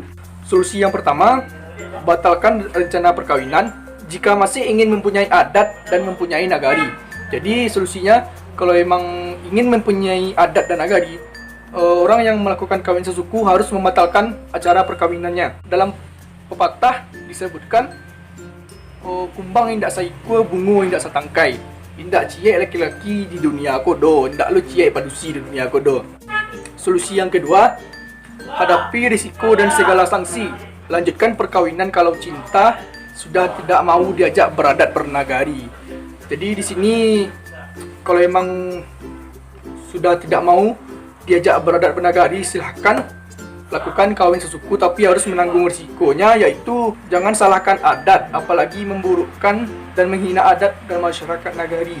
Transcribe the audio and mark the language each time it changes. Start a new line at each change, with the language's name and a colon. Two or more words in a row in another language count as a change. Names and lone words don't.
Indonesian: Solusi yang pertama, batalkan rencana perkawinan jika masih ingin mempunyai adat dan mempunyai nagari. Jadi solusinya, kalau memang ingin mempunyai adat dan nagari, orang yang melakukan kawin sesuku harus membatalkan acara perkawinannya. Dalam pepatah disebutkan,
Minangkabau: kumbang indak saikua, bungo indak satangkai. Indak ciek laki-laki di dunia kodo, indak lu ciek padusi di dunia kodo.
Indonesian: Solusi yang kedua, hadapi risiko dan segala sanksi. Lanjutkan perkawinan kalau cinta sudah tidak mau diajak beradat bernagari. Jadi di sini kalau memang sudah tidak mau diajak beradat bernagari, silahkan lakukan kawin sesuku, tapi harus menanggung risikonya, yaitu jangan salahkan adat, apalagi memburukkan dan menghina adat dan masyarakat nagari.